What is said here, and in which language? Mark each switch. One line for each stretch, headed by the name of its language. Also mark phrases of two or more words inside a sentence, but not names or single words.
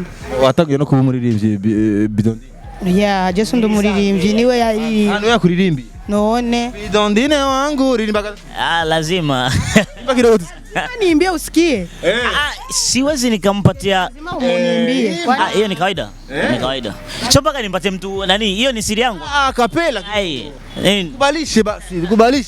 Rundi: watagiye no kuba umuririmbyi Bidondine. Yeah, Jesu ndo muririmbyi niwe yari. Hano yakuririmbi. None. Bidondine wangu ririmba.
Swahili: Lazima. Imba kidogo. Niimbie usikie. Siwezi nikampatia. Lazima uniimbie. Hiyo ni kawaida. Ni kawaida. Sio mpaka nimpatie mtu nani, hiyo ni siri yangu. Kapela. Kubalishe basi, kubalishe.